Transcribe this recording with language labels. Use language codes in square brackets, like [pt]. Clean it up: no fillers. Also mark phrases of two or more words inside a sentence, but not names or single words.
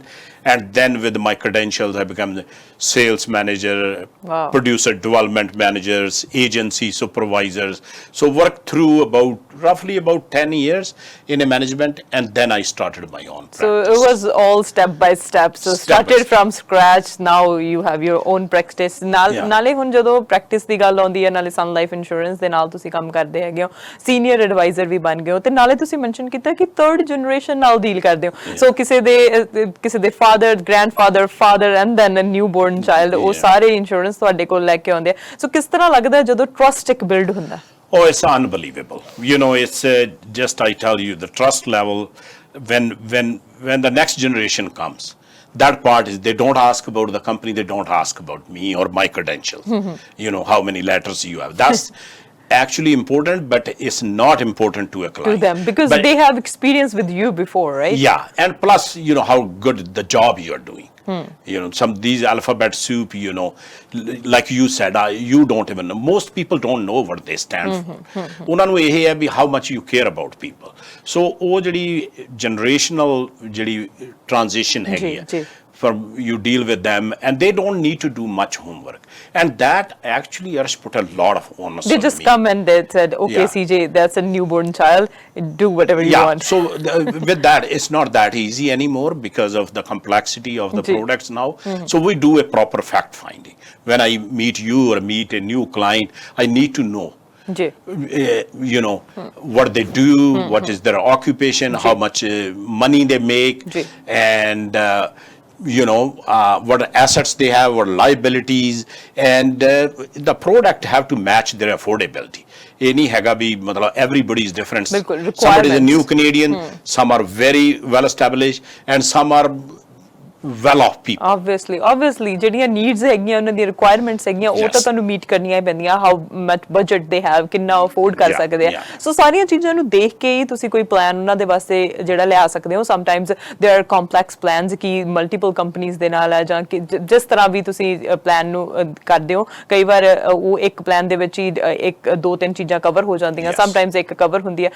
[en] And then with my credentials, I become the sales manager, producer development managers, agency supervisors. So worked through roughly about 10 years in a management, and then I started my own practice. So it was all step by step. So started from scratch. Now you have your own practice. [pa] ਨਾਲੇ ਹੁਣ ਜਦੋਂ ਪ੍ਰੈਕਟਿਸ ਦੀ ਗੱਲ ਆਉਂਦੀ ਹੈ, ਨਾਲੇ Sun Life Insurance ਦੇ ਨਾਲ ਤੁਸੀਂ ਕੰਮ ਕਰਦੇ ਹੈਗੇ ਹੋ, [en] senior advisor [pa] ਵੀ ਬਣ ਗਏ ਹੋ, ਤੇ ਨਾਲੇ ਤੁਸੀਂ ਮੈਂਸ਼ਨ ਕੀਤਾ ਕਿ [en] third generation [pa] ਨਾਲ ਡੀਲ ਕਰਦੇ ਹੋ. ਸੋ ਕਿਸੇ ਦੇ [en] father, grandfather, father and then a newborn child, [pa] ਉਹ ਸਾਰੇ ਇੰਸ਼ੋਰੈਂਸ ਤੁਹਾਡੇ ਕੋਲ ਲੈ ਕੇ ਆਉਂਦੇ ਆ. ਸੋ ਕਿਸ ਤਰ੍ਹਾਂ ਲੱਗਦਾ ਜਦੋਂ ਟਰਸਟ ਇੱਕ ਬਿਲਡ ਹੁੰਦਾ? [en] Oh, it's unbelievable. You know, it's just, I tell you, the trust level when the next generation comes. That part is, they don't ask about the company, they don't ask about me or my credentials. You know, how many letters you have. That's actually important, but it's not important to a client. To them, because they have experience with you before, right? Yeah, and plus, you know, how good the job you are doing. You know, some these alphabet soup, you know, like you said, you don't even know. Most people don't know what they stand for. [pa] ਉਹਨਾਂ ਨੂੰ ਇਹ ਹੈ ਵੀ [en] how much you care about people. [pa] So ਉਹ ਜਿਹੜੀ generational ਜਿਹੜੀ transition ਹੈਗੀ ਹੈ, [en] from you deal with them and they don't need to do much homework, and that actually Arsh put a lot of onus They on just me. come and they said, okay, Yeah. CJ, that's a newborn child, do whatever you want. So with that, it's not that easy anymore because of the complexity of the products now. So we do a proper fact finding. When I meet you or meet a new client, I need to know, Ji. you know, what they do, what is their occupation, how much money they make, and you know, what assets they have, what liabilities, and the product have to match their affordability. [pa] ਇਹ ਨਹੀਂ ਹੈਗਾ ਵੀ ਮਤਲਬ [en] everybody is different. Somebody is a new Canadian, some are very well established, and some are well off people. [pa] Obviously ਜਿਹੜੀਆਂ ਨੀਡਸ ਹੈਗੀਆਂ ਉਹਨਾਂ ਦੀ ਰਿਕੁਆਇਰਮੈਂਟਸ ਹੈਗੀਆਂ ਉਹ ਤਾਂ ਤੁਹਾਨੂੰ ਮੀਟ ਕਰਨੀਆਂ ਹੀ ਪੈਂਦੀਆਂ, [en] how much budget they have, [pa] ਕਿੰਨਾ ਅਫੋਰਡ ਕਰ ਸਕਦੇ ਆ। ਸੋ ਸਾਰੀਆਂ ਚੀਜ਼ਾਂ ਨੂੰ ਦੇਖ ਕੇ ਹੀ ਤੁਸੀਂ ਕੋਈ ਪਲਾਨ ਉਹਨਾਂ ਦੇ ਵਾਸਤੇ ਜਿਹੜਾ ਲਿਆ ਸਕਦੇ ਹੋ। [en] sometimes there are complex plans [pa] ਕਿ ਮਲਟੀਪਲ ਕੰਪਨੀਆਂ ਦੇ ਨਾਲ ਹੈ, ਜਾਂ ਕਿ ਜਿਸ ਤਰ੍ਹਾਂ ਵੀ ਤੁਸੀਂ ਪਲਾਨ ਨੂੰ ਕਰਦੇ ਹੋ, ਕਈ ਵਾਰ ਉਹ ਇੱਕ ਪਲਾਨ ਦੇ ਵਿੱਚ ਹੀ ਇੱਕ ਦੋ ਤਿੰਨ ਚੀਜ਼ਾਂ ਕਵਰ ਹੋ ਜਾਂਦੀਆਂ, ਸਮਟਾਈਮਸ ਇੱਕ ਕਵਰ ਹੁੰਦੀ ਹੈ।